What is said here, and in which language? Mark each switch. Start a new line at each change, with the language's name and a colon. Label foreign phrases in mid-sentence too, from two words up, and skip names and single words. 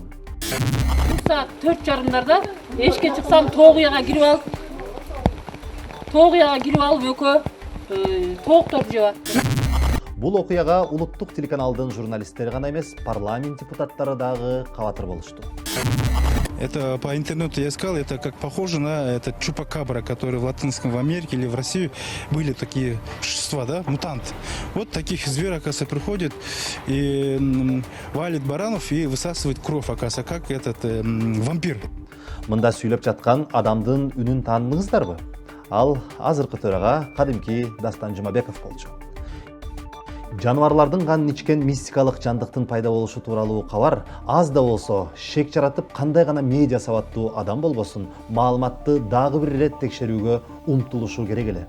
Kyrgyz: Саат 4:30 эшикке чыксам тоогуяга кирип алып экөө тоокторду жеп атты. Бул окуяга улуттук телеканалдын журналисттери гана эмес, парламент депутаттары дагы кабатыр болушту.
Russian: Это по интернету я искал, это как похоже на этот чупакабра, который в Латинском Америке или в России были такие существа, да, мутант. Вот таких зверей, оказывается, приходит и валит баранов и высасывает кровь, оказывается, как этот вампир.
Kyrgyz: Мында сүйлөп жаткан адамдын үнүн тааныңыздарбы? Ал азыркы төрага кадимки Дастан Жумабеков болчу. Жануарлардын канын ичкен мистикалык жандыктын пайда болушу тууралуу кабар аз да болсо шек жаратып, кандай гана медиа сабаттуу адам болбосун, маалыматты дагы бир ирет текшерүүгө умтулушу керек эле.